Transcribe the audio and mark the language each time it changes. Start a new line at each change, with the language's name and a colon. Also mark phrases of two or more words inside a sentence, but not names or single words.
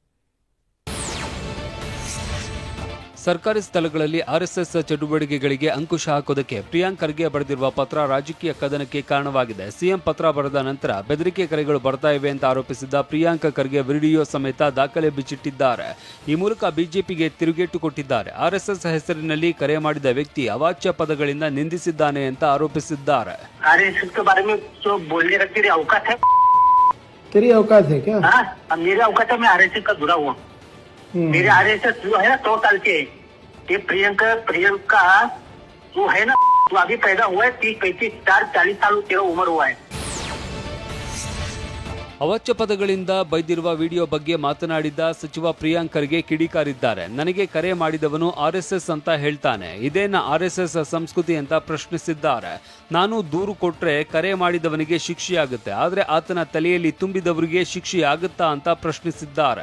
Kannada: ಸರ್ಕಾರಿ ಸ್ಥಳಗಳಲ್ಲಿ ಆರ್ಎಸ್ಎಸ್ ಚಟುವಟಿಕೆಗಳಿಗೆ ಅಂಕುಶ ಹಾಕೋದಕ್ಕೆ ಪ್ರಿಯಾಂಕ್ ಖರ್ಗೆ ಬರೆದಿರುವ ಪತ್ರ ರಾಜಕೀಯ ಕದನಕ್ಕೆ ಕಾರಣವಾಗಿದೆ. ಸಿಎಂ ಪತ್ರ ಬರೆದ ನಂತರ ಬೆದರಿಕೆ ಕರೆಗಳು ಬರ್ತಾ ಇವೆ ಅಂತ ಆರೋಪಿಸಿದ್ದ ಪ್ರಿಯಾಂಕ್ ಖರ್ಗೆ ವಿಡಿಯೋ ಸಮೇತ ದಾಖಲೆ ಬಿಚ್ಚಿಟ್ಟಿದ್ದಾರೆ. ಈ ಮೂಲಕ ಬಿಜೆಪಿಗೆ ತಿರುಗೇಟು ಕೊಟ್ಟಿದ್ದಾರೆ. ಆರ್ಎಸ್ಎಸ್ ಹೆಸರಿನಲ್ಲಿ ಕರೆ ಮಾಡಿದ ವ್ಯಕ್ತಿ ಅವಾಚ್ಯ ಪದಗಳಿಂದ ನಿಂದಿಸಿದ್ದಾನೆ ಅಂತ ಆರೋಪಿಸಿದ್ದಾರೆ.
Hindi: मेरे आरएसएस जो है ना 100 साल के, ये प्रियंका जो है ना, जो अभी पैदा हुआ है 30, 35, 40 साल तेरा उम्र हुआ है.
Kannada: ಅವಾಚ್ಯ ಪದಗಳಿಂದ ಬೈದಿರುವ ವಿಡಿಯೋ ಬಗ್ಗೆ ಮಾತನಾಡಿದ ಸಚಿವ ಪ್ರಿಯಾಂಕ್ ಖರ್ಗೆ ಕಿಡಿಕಾರಿದ್ದಾರೆ. ನನಗೆ ಕರೆ ಮಾಡಿದವನು ಆರ್ಎಸ್ಎಸ್ ಅಂತ ಹೇಳ್ತಾನೆ, ಇದೇನ ಆರ್ಎಸ್ಎಸ್ ಸಂಸ್ಕೃತಿ ಅಂತ ಪ್ರಶ್ನಿಸಿದ್ದಾರೆ. ನಾನು ದೂರು ಕೊಟ್ರೆ ಕರೆ ಮಾಡಿದವನಿಗೆ ಶಿಕ್ಷೆಯಾಗುತ್ತೆ, ಆದ್ರೆ ಆತನ ತಲೆಯಲ್ಲಿ ತುಂಬಿದವರಿಗೆ ಶಿಕ್ಷೆಯಾಗುತ್ತಾ ಅಂತ ಪ್ರಶ್ನಿಸಿದ್ದಾರೆ.